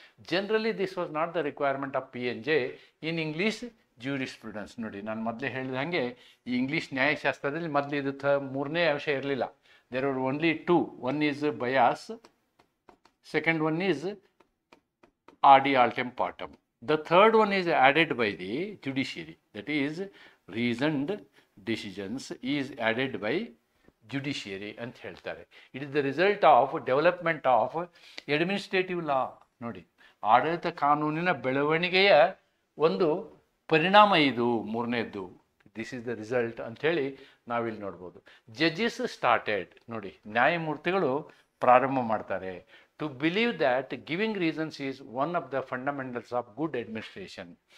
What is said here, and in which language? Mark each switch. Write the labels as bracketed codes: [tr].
[en] Generally this was not the requirement of PNJ in English jurisprudence. [kn] ನೋಡಿ, ನಾನು ಮೊದಲೇ ಹೇಳಿದ ಹಾಗೆ ಈ ಇಂಗ್ಲೀಷ್ ನ್ಯಾಯಶಾಸ್ತ್ರದಲ್ಲಿ ಮೊದಲು ಇದು ಮೂರನೇ ಅಂಶ ಇರಲಿಲ್ಲ. [en] There are only two. One is bias, second one is ಆಡಿ ಆಲ್ಟೆಮ್ ಪಾರ್ಟಮ್. The third one is added by the judiciary. That is, reasoned decisions is added by judiciary [kn] ಅಂತ ಹೇಳ್ತಾರೆ. [en] It is the result of development of administrative law. [kn] ನೋಡಿ, ಆಡಳಿತ ಕಾನೂನಿನ ಬೆಳವಣಿಗೆಯ ಒಂದು ಪರಿಣಾಮ ಇದು ಮೂರನೇದ್ದು. [en] this is the result [kn] ಅಂಥೇಳಿ ನಾವಿಲ್ಲಿ ನೋಡ್ಬೋದು. [en] judges started, [kn] ನೋಡಿ ನ್ಯಾಯಮೂರ್ತಿಗಳು ಪ್ರಾರಂಭ ಮಾಡ್ತಾರೆ, [en] To believe that giving reasons is one of the fundamentals of good administration.